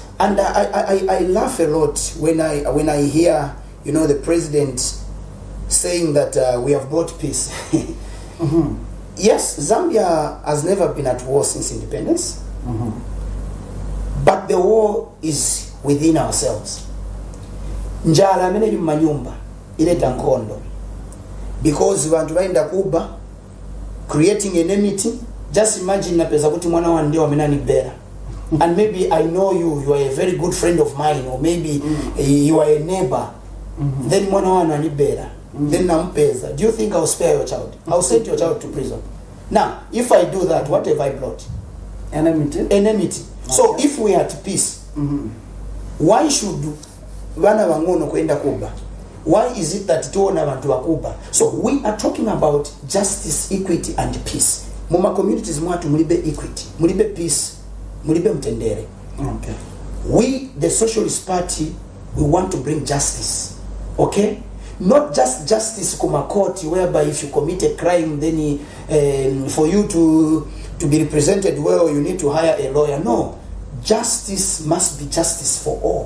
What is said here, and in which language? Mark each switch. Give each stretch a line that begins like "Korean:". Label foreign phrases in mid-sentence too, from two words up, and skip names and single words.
English: And I laugh a lot when I hear, you know, the president saying that we have brought peace. Yes, Zambia has never been at war since independence. But the war is within ourselves.
Nyanja: Njala amene ili manyumba ileta nkondo.
English: Because
Nyanja: vantu vaenda kuba,
English: creating enmity. Just imagine
Nyanja: napeza kuti mwana wa ndio amenani bera.
English: And maybe I know you are a very good friend of mine, or maybe you are a neighbor.
Nyanja: Then mwana wa nani bera. Then nampeza.
English: Do you think I'll spare your child? I'll send your child to prison. Now, if I do that, what have I brought? Enmity. Enmity. So if we are at peace, why should
Nyanja: vana vangono kwenda kuba?
English: Why is it that
Nyanja: tuona vantu wakuba?
English: So we are talking about justice, equity and peace.
Nyanja: Muma communities mwatu mulibe equity, mulibe peace, mulibe mtendere.
English: Okay. We, the Socialist Party, we want to bring justice. Okay? Not just justice kuma court, whereby if you commit a crime, then for you to be represented well, you need to hire a lawyer. No. Justice must be justice for all.